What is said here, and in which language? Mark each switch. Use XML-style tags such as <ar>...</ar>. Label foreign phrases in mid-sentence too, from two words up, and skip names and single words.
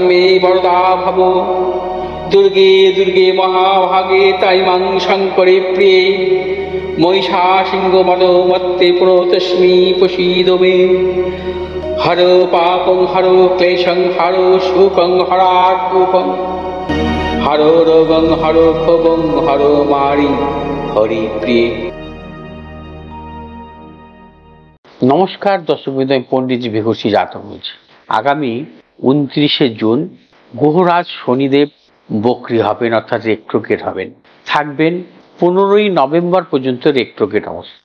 <sa>मे वरदा भव दुर्गे दुर्गे महाभागे ताइमां शङ्करे प्रिये महिषासिंहमदोमत्ते प्रणतोऽस्मि प्रसीद मे हरो पापं हरो क्लेशं हरो शोकं हरात्मकं हरो रोगं हरो क्षोभं हरो मारि हरिप्रिये।</sa> <bn>নমস্কার দর্শক বৃন্দ, আমি পণ্ডিত বিঘোষী জাতক বলছি। আগামী 29শে জুন গ্রহরাজ শনিদেব বক্রী হবেন, অর্থাৎ রেট্রোগ্রেড হবেন। থাকবেন 15ই নভেম্বর পর্যন্ত রেট্রোগ্রেড অবস্থা।</bn>